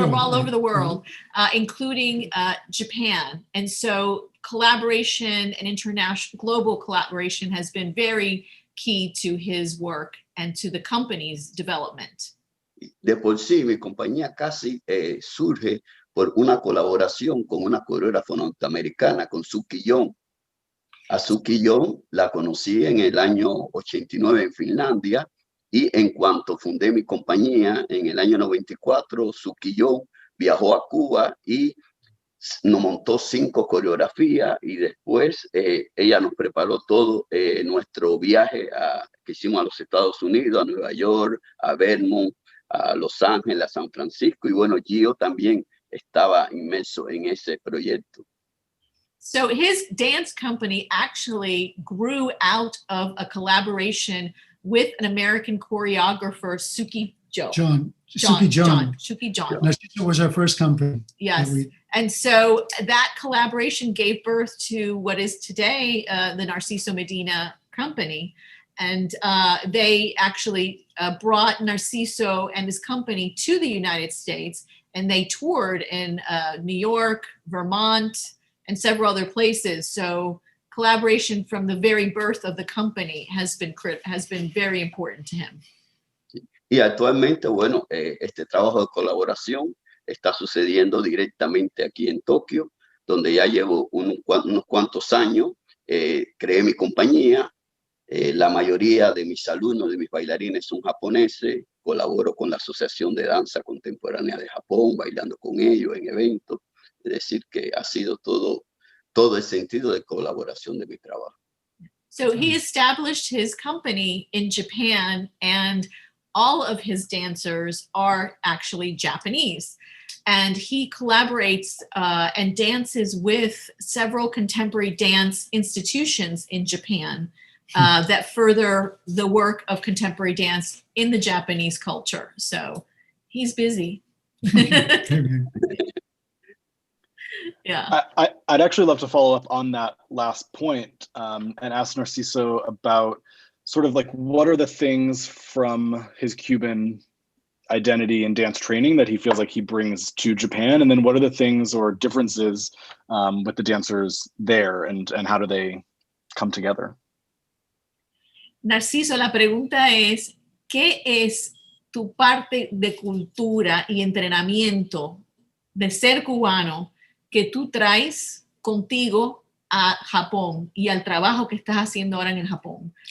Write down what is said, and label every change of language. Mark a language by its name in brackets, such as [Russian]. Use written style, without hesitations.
[English] From all over the world, including Japan. And so collaboration and international global collaboration has been very key to his work and to the company's development. [Spanish] De por sí, mi compañía casi surge por una colaboración con una coreógrafa norteamericana, con Suki Young. A Suki Young la conocí en el año 89 en Finlandia, y en cuanto fundé mi compañía en el año 94, Suki Young viajó a Cuba y nos montó 5 coreografías, y después ella nos preparó todo nuestro viaje que hicimos a los Estados Unidos, a Nueva York, a Vermont, a Los Ángeles, a San Francisco, y bueno, Gio también estaba inmerso en ese proyecto. [English] So his dance company actually grew out of a collaboration with an American choreographer, Suki John. Narciso was our first company. Yes. And so that collaboration gave birth to what is today the Narciso Medina Company. And they actually brought Narciso and his company to the United States, and they toured in New York, Vermont, and several other places. So collaboration from the very birth of the company has been very important to him. [Spanish] Y actualmente, bueno, este trabajo de colaboración está sucediendo directamente aquí en Tokio, donde ya llevo unos cuantos años. Creé mi compañía. La mayoría de mis alumnos, de mis bailarines, son japoneses. Colaboro con la Asociación de Danza Contemporánea de Japón, bailando con ellos en eventos. Es decir, que ha sido todo el sentido de colaboración de mi trabajo. [English] So he established his company in Japan, and all of his dancers are actually Japanese. And he collaborates and dances with several contemporary dance institutions in Japan that further the work of contemporary dance in the Japanese culture. So he's busy. Yeah. I'd actually love to follow up on that last point and ask Narciso about sort of like, what are the things from his Cuban identity and dance training that he feels like he brings to Japan? And then what are the things or differences with the dancers there, and how do they come together? [Spanish] Narciso, la pregunta es, ¿qué es tu parte de cultura y entrenamiento de ser cubano que tú traes contigo a Japón y al trabajo que estás haciendo ahora en el Japón?